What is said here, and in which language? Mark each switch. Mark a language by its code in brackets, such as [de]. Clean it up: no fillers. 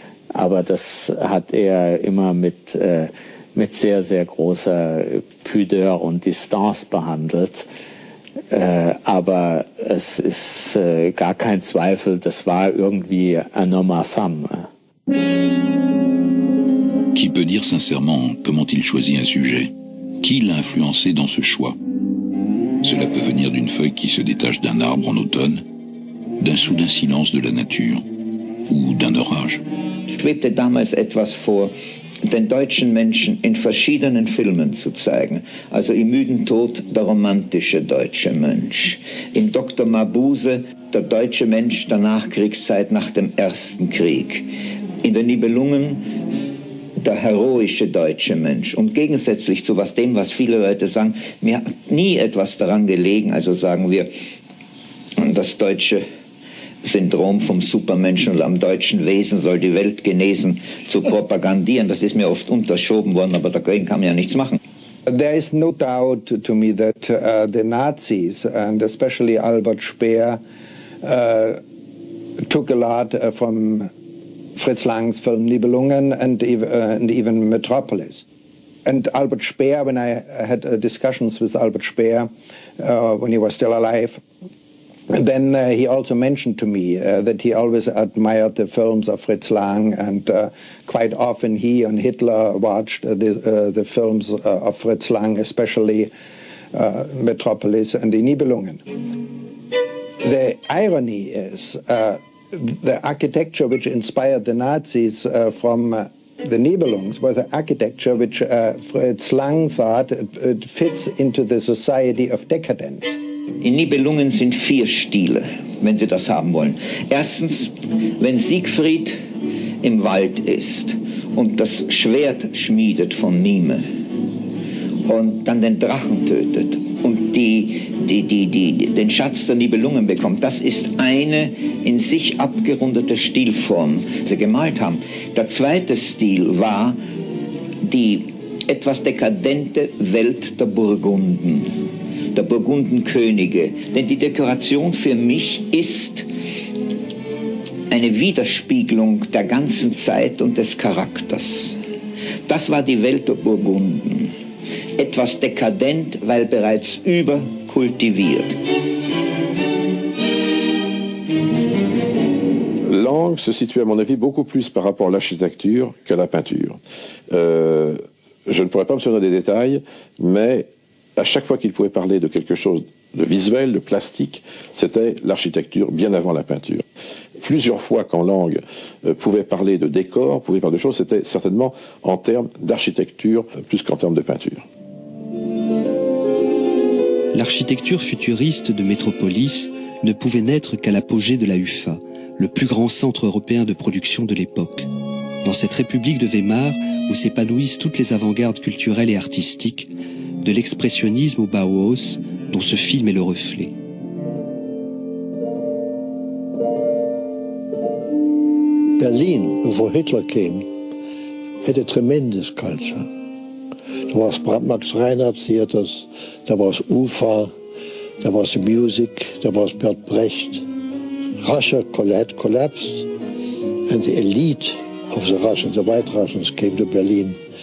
[de] Aber das hat er immer mit sehr, sehr großer Pudeur und Distanz behandelt. Aber es ist gar kein Zweifel, das war irgendwie [fr] un homme à femme. Qui peut dire sincèrement comment il choisit un sujet? Qui l'a influencé dans ce choix? Cela peut venir d'une feuille qui se détache d'un arbre en automne, d'un soudain silence de la nature ou d'un orage. [de] Schwebte damals etwas vor, den deutschen Menschen in verschiedenen Filmen zu zeigen. Also im Müden Tod der romantische deutsche Mensch. In Dr. Mabuse der deutsche Mensch der Nachkriegszeit nach dem Ersten Krieg. In den Nibelungen der heroische deutsche Mensch. Und gegensätzlich zu dem, was viele Leute sagen, mir hat nie etwas daran gelegen, also sagen wir, das deutsche Syndrom vom Supermenschen und am deutschen Wesen soll die Welt genesen, zu propagandieren. Das ist mir oft unterschoben worden, aber dagegen kann man ja nichts machen. [en] There is no doubt to me that the Nazis, and especially Albert Speer, took a lot from Fritz Lang's film Nibelungen and even Metropolis. And Albert Speer, when I had discussions with Albert Speer when he was still alive, and then he also mentioned to me that he always admired the films of Fritz Lang, and quite often he and Hitler watched the films of Fritz Lang, especially Metropolis and the Nibelungen. The irony is the architecture which inspired the Nazis from the Nibelungs was the architecture which Fritz Lang thought it fits into the society of decadence. [de] In Nibelungen sind 4 Stile, wenn Sie das haben wollen. Erstens, wenn Siegfried im Wald ist und das Schwert schmiedet von Mime und dann den Drachen tötet und den Schatz der Nibelungen bekommt, das ist eine in sich abgerundete Stilform, die sie gemalt haben. Der zweite Stil war die etwas dekadente Welt der Burgunden. Der Burgundenkönige. Denn die Dekoration für mich ist eine Widerspiegelung der ganzen Zeit und des Charakters. Das war die Welt der Burgunden. Etwas dekadent, weil bereits überkultiviert. [fr] Lang se situe, à mon avis, beaucoup plus par rapport à l'architecture qu'à la peinture. Je ne pourrais pas me souvenir des détails, mais à chaque fois qu'il pouvait parler de quelque chose de visuel, de plastique, c'était l'architecture bien avant la peinture. Plusieurs fois, quand Lang pouvait parler de décor, pouvait parler de choses, c'était certainement en termes d'architecture plus qu'en termes de peinture. L'architecture futuriste de Metropolis ne pouvait naître qu'à l'apogée de la UFA, le plus grand centre européen de production de l'époque. Dans cette république de Weimar, où s'épanouissent toutes les avant-gardes culturelles et artistiques, de l'expressionnisme au Bauhaus, dont ce film est le reflet. [en] Berlin, before Hitler came, had a tremendous culture. There was Max Reinhardt theaters, there was UFA, there was the music, there was Bert Brecht. Russia had collapsed, and the elite of the Russians, the White Russians, came to Berlin.